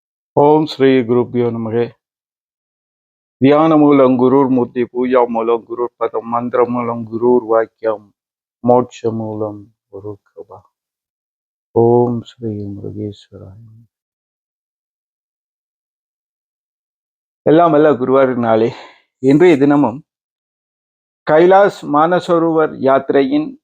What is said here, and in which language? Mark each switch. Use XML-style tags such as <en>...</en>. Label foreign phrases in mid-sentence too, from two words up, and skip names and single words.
<sa>ఓం శ్రీ గురుభ్యో నమః. ధ్యానమూలం గురుర్మూర్తి, పూజామూలం గురుర్పదం, మంత్రమూలం గురుర్వాక్యం, மோட்சமூலம் குரு கிருபா. ஓம் ஸ்ரீ முருகேஸ்வராய.</sa> <ta>எல்லாம் அல்ல குருவாரினாலே இன்றைய தினமும் கைலாஸ் மானசரோவர் யாத்திரையின்</ta>